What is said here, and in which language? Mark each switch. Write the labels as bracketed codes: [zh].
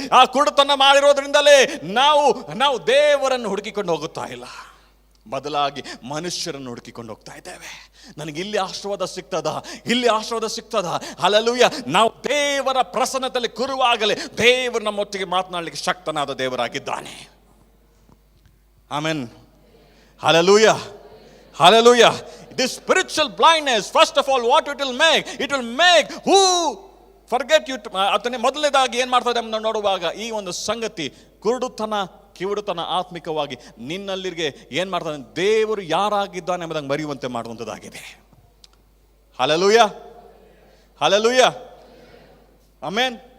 [kn] ಆ ಕುರುಡತನ ಮಾಡಿರೋದ್ರಿಂದಲೇ ನಾವು ದೇವರನ್ನು ಹುಡುಕಿಕೊಂಡು ಹೋಗುತ್ತಾ ಇಲ್ಲ, ಬದಲಾಗಿ ಮನುಷ್ಯರನ್ನು ಹುಡುಕಿಕೊಂಡು ಹೋಗ್ತಾ ಇದ್ದೇವೆ. ನನಗೆ ಇಲ್ಲಿ ಆಶೀರ್ವಾದ ಸಿಗ್ತದ, ಇಲ್ಲಿ ಆಶೀರ್ವಾದ ಸಿಗ್ತದ. ಹಲ್ಲೆಲೂಯಾ. ನಾವು ದೇವರ ಪ್ರಸನ್ನತೆಯಲ್ಲಿ ಕೂರುವಾಗಲೇ ದೇವರು ನಮ್ಮೊಟ್ಟಿಗೆ ಮಾತನಾಡಲಿಕ್ಕೆ ಶಕ್ತನಾದ ದೇವರಾಗಿದ್ದಾನೆ. Amen, hallelujah, hallelujah. [en] This spiritual blindness, first of all, what it will make? It will make who forget you. [kn] ಅದನ್ನೇ ಮೊದಲನೇದಾಗಿ ಏನು ಮಾಡ್ತದೆ ಅಂತ ನೋಡುವಾಗ ಈ ಒಂದು ಸಂಗತಿ, ಕುರುಡುತನ ಕಿವುಡುತನ ಆತ್ಮಿಕವಾಗಿ ನಿನ್ನಲ್ಲಿಗೆ ಏನು ಮಾಡ್ತಾನೆ? ದೇವರು ಯಾರಾಗಿದ್ದಾನೆ ಎಂಬುದಾಗಿ ಮರೆಯುವಂತೆ ಮಾಡುವಂಥದ್ದಾಗಿದೆ. Hallelujah, hallelujah, amen.